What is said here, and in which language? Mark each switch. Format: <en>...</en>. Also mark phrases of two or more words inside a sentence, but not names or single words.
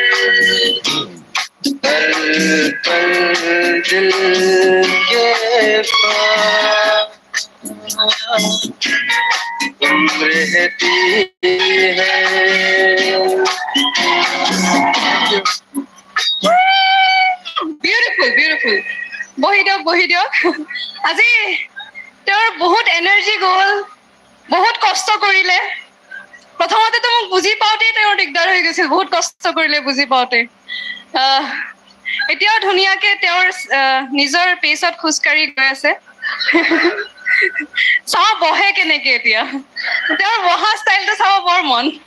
<hi>पल पल दिल के पास तुम रहती है</hi> <en>beautiful beautiful</en> <as>বহি দিয়ক আজি তেওঁৰ বহুত এনাৰ্জি গ'ল বহুত কষ্ট কৰিলে প্ৰথমতেতো মোক বুজি পাওঁতেই তেওঁৰ দিগদাৰ হৈ গৈছিল বহুত কষ্ট কৰিলে বুজি পাওঁতে এতিয়াও ধুনীয়াকে তেওঁৰ নিজৰ পেচত খোজকাঢ়ি গৈ আছে চাওঁ বহে কেনেকে এতিয়া তেওঁৰ বহা ষ্টাইলটো চাব বৰ মন</as>